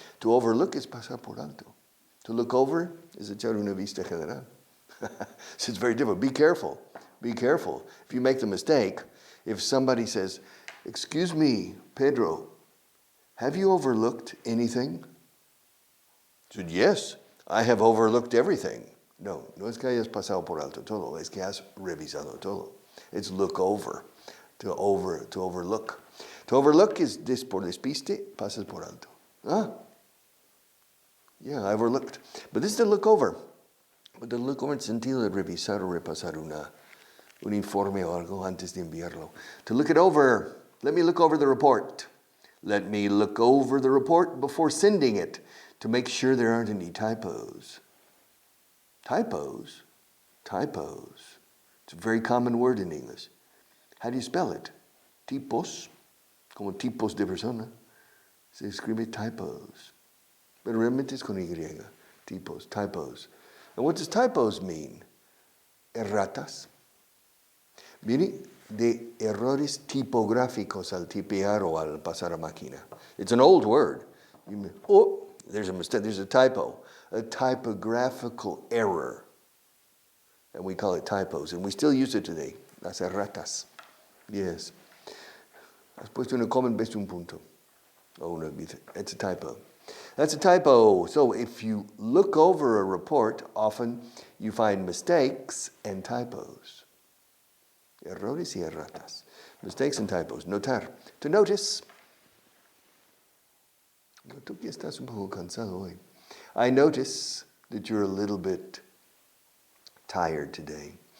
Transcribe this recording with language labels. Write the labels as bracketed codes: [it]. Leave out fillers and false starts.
[en] To overlook is [es] pasar por alto. [en] To look over is [es] echar una vista general. [en] So it's very difficult. Be careful. If you make the mistake, if somebody says, "Excuse me, Pedro, have you overlooked anything?" I said, "Yes, I have overlooked everything." [es] No es que hayas pasado por alto todo, es que has revisado todo. [en] It's look over, to overlook. To overlook is [es] por despiste, pasas por alto. [en] Yeah, I overlooked. But this is to look over. But to look over [es] en sentido de revisar o repasar un informe o algo antes de enviarlo. [en] To look it over, let me look over the report. Let me look over the report before sending it to make sure there aren't any typos. Typos. It's a very common word in English. How do you spell it? [es] Tipos, como tipos de persona. Se escribe typos. Pero realmente es con Y. [en] Typos. And what does typos mean? [es] Erratas. Viene de errores tipográficos al tipear o al pasar a máquina. [en] It's an old word. There's a mistake, there's a typo. A typographical error. And we call it typos. And we still use it today. [es] Las erratas. [en] Yes. [es] Has puesto una coma en vez de un punto. [en] Oh, no, it's a typo. That's a typo. So if you look over a report, often you find mistakes and typos. [es] Errores y erratas. [en] Mistakes and typos. Notar. To notice. [es] Tú que estás un poco cansado hoy. [en] I notice that you're a little bit tired today.